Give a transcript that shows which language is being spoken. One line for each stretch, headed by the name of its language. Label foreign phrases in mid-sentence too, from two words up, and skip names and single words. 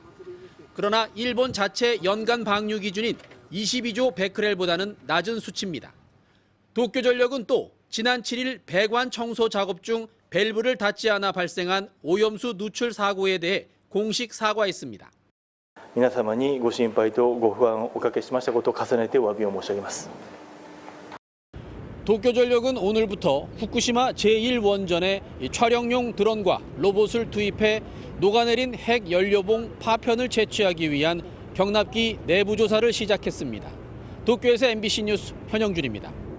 Korean: 그러나 일본 자체 연간 방류 기준인 22조 베크렐보다는 낮은 수치입니다. 도쿄전력은 또 지난 7일 배관 청소 작업 중 밸브를 닫지 않아 발생한 오염수 누출 사고에 대해 공식 사과했습니다.
Japanese: 皆様にご心配とご不安をおかけしましたことを重ねてお詫びを申し上げます。
Korean: 도쿄전력은 오늘부터 후쿠시마 제1원전에 촬영용 드론과 로봇을 투입해 녹아내린 핵연료봉 파편을 채취하기 위한 경납기 내부 조사를 시작했습니다. 도쿄에서 MBC 뉴스 현영준입니다.